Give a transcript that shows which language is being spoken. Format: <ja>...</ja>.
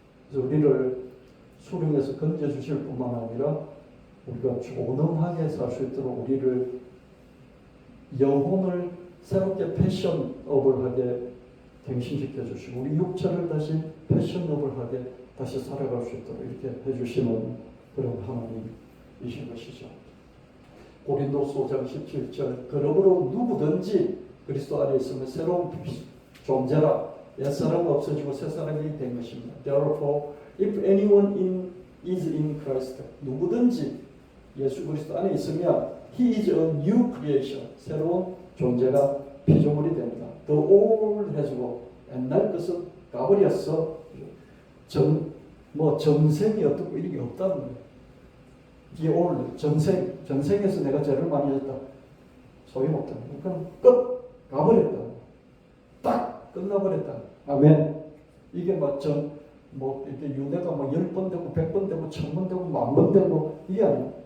<ko>그래서 우리를 수렁에서 건져 주실 뿐만 아니라 우리가 존엄하게 살 수 있도록 우리를 영혼을 새롭게 패션업을 하게 갱신시켜 주시고, 우리 육체를 다시 패션업을 하게 다시 살아갈 수 있도록 이렇게 해주시는 그런 하나님이신 것이죠. 고린도서 5장 17절, 그러므로 누구든지 그리스도 안에 있으면 새로운 존재라. 옛사람은 없어지고 새사람이 된 것입니다.</ko> <en>Therefore, if anyone is in Christ,</en> <ko>누구든지 예수 그리스도 안에 있으면</ko> <en>He is a new creation,</en> <ko>새로운 존재가 피조물이 됩니다.</ko> <en>The old has gone,</en> <ko>옛날 것은 가버렸어. 전생이 어떻고 이런 게 없다는 거예요.</ko> <en>The old,</en> <ko>전생에서 내가 죄를 많이 했다. 소용없다는 거예요. 그럼 끝! 가버렸다. 딱! 끝나버렸다. 아멘. 이게 이렇게 윤회가 10번 되고 100번 되고 1000번 되고 10,000번 되고 이게 아니에요.</ko>